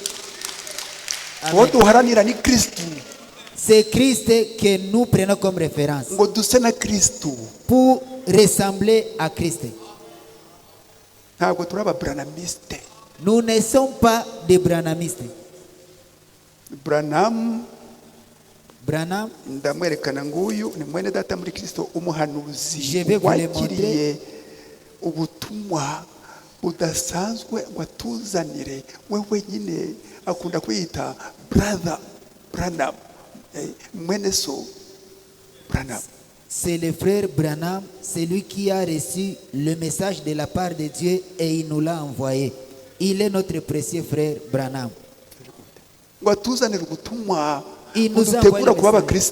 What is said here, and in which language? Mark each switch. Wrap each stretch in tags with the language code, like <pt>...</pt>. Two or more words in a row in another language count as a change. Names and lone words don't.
<fr>C'est Christ que nous prenons comme référence pour ressembler à Christ. Nous ne sommes pas des branhamistes. Branham, je vais vous le montrer.</fr> <rn>Budasanzwe watuzanire wewe nyine akunda kwita brother Branham mwene so Branham.</rn> <fr>C'est le frère Branham, c'est lui qui a reçu le message de la part de Dieu et il nous l'a envoyé. Il est notre précieux frère Branham. Il nous a envoyé le message.</fr>